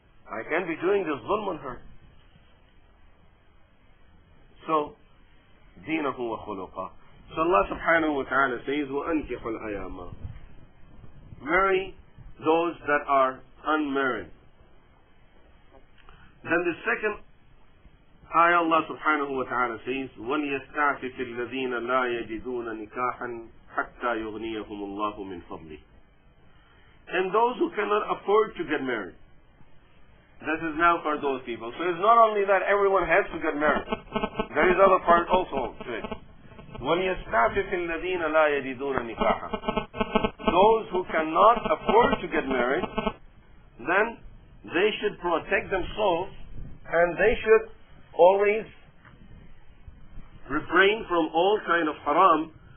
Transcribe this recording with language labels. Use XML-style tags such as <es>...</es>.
<en>I can't be doing this zulm on her. So, deenahu wa khuluqa. So Allah subhanahu wa ta'ala says, وَأَنْكِحُ الْأَيَامَ. Marry those that are unmarried.</en> <ar>Then the second ayah, Allah subhanahu wa ta'ala says, وَلْيَسْتَعْفِفِ الَّذِينَ لَا يَجِدُونَ نِكَاحًا حَتَّى يُغْنِيَهُمُ اللَّهُ مِنْ فَضْلِهِ.</ar> <en>And those who cannot afford to get married. This is now for those people. So it's not only that everyone has to get married. There is other part also to it.</en> <ar>وَلْيَسْتَعْفِفِ الَّذِينَ لَا يَجِدُونَ نِكَاحًا.</ar> <en>Those who cannot afford to get married, then they should protect themselves and they should always refrain from all kind of haram.</en>